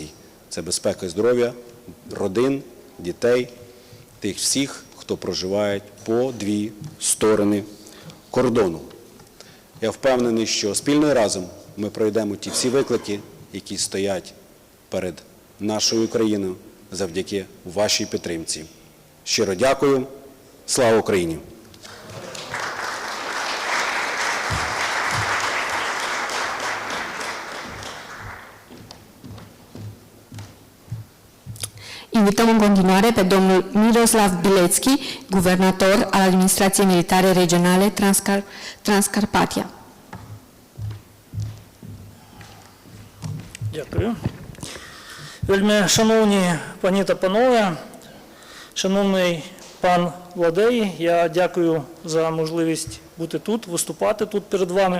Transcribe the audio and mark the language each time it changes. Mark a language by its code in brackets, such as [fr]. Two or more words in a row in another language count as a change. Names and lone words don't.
[uk] Це безпека і здоров'я родин, дітей, тих всіх, хто проживає по дві сторони кордону. Я впевнений, що спільно і разом ми пройдемо ті всі виклики, які стоять перед нашою країною завдяки вашій підтримці. Щиро дякую. Слава Україні! [ro] Invităm în continuare pe domnul Miroslav Bilecki, guvernator al Administrației Militare Regionale Transcarpatia. [uk] Дякую. Вельми шановні пані та панове, шановний пан Владей, я дякую за можливість бути тут, виступати тут перед вами.